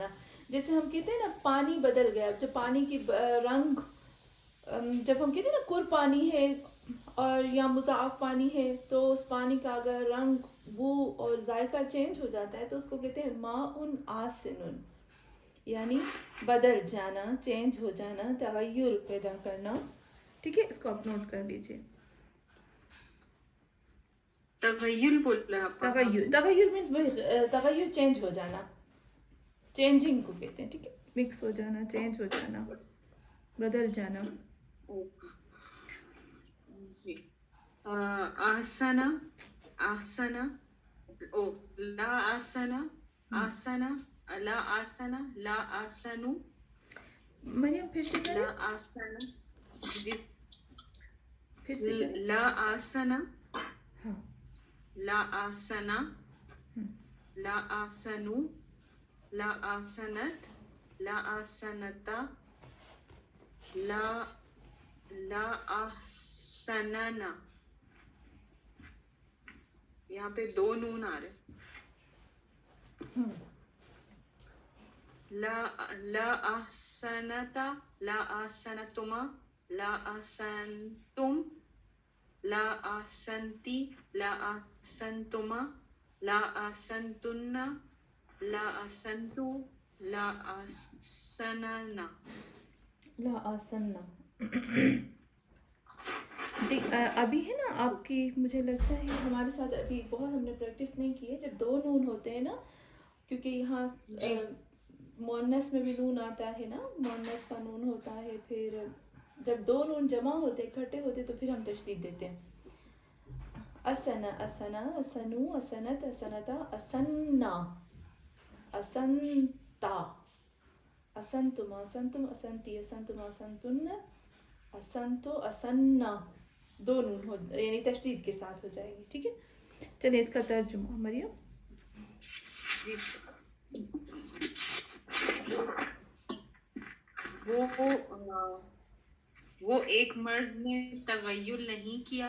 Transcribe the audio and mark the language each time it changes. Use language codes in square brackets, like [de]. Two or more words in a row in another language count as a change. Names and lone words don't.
[ur] جیسے ہم کہتے ہیں نا پانی بدل گیا, جب پانی کی رنگ, جب ہم کہتے ہیں نا کر پانی ہے اور یا مضاعف پانی ہے, تو اس پانی کا اگر رنگ, بو اور ذائقہ چینج ہو جاتا ہے تو اس کو کہتے ہیں [ar] ماء آسن, [ur] یعنی بدل جانا, چینج ہو جانا, تغیر پیدا کرنا. ٹھیک ہے, اس کو آپ نوٹ کر لیجیے. تغیر بولا آپا. تغیر مینس تغیر چینج ہو جانا, چینجنگ کو کہتے ہیں. ٹھیک ہے, مکس ہو جانا, چینج ہو جانا, بدل جانا. [ar] جی. آسنا آسنا, او لا آسنا آسنا لا آسنا لا آسنو. [ur] مریم پھر سے کریں. [ar] لا آسنا. جی. [ur] پھر سے کریں. [ar] لا آسنا [ur] ہاں, [ar] لا آسنا لا آسنو لا آسنت لا آسنتا لا آسننا. [ur] یہاں پہ 2 نون آ رہے. [ar] لا آسنتا لا آسنتما لا آسنتم لا آسنتی لا آسنتما لا آسنتن لا آسنتو لا آسننا. لا آسننا. [ur] ابھی ہے نا آپ کی, مجھے لگتا ہے ہمارے ساتھ ابھی بہت ہم نے پریکٹس نہیں کی ہے جب 2 نون ہوتے ہیں نا, کیونکہ یہاں مؤنث میں بھی نون آتا ہے نا, مؤنث کا نون ہوتا ہے. پھر جب 2 نون جمع ہوتے, اکٹھے ہوتے, تو پھر ہم تشدید دیتے ہیں. [ar] اسنا اسنا, اسنو, اسنت, اسنتا, اسنا, اسنتا, اسنتم, اسنتم, اسنتی, اسنتم, اسنتن, اسنتو, اسنا. [ur] 2 نون ہو, یعنی تشدید کے ساتھ ہو جائے گی. ٹھیک ہے, چلیں اس کا ترجمہ مریم. وہ ایک مرد نے تغیر نہیں کیا.